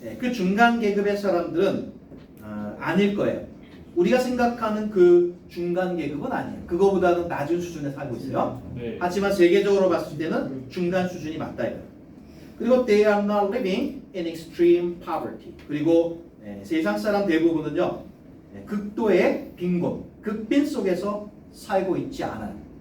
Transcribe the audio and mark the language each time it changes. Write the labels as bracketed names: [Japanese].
[Korean] 그 중간 계급의 사람들은 아닐 거예요. 우리가 생각하는 그 중간 계급은 아니에요. 그거보다는 낮은 수준에 살고 있어요. 네. 하지만 세계적으로 봤을 때는 중간 수준이 맞다 이거예요. 그리고 [English] they are not living in extreme poverty. [Korean] 그리고 세상 사람 대부분은요 극도의 빈곤, 극빈 속에서 살고 있지 않아요.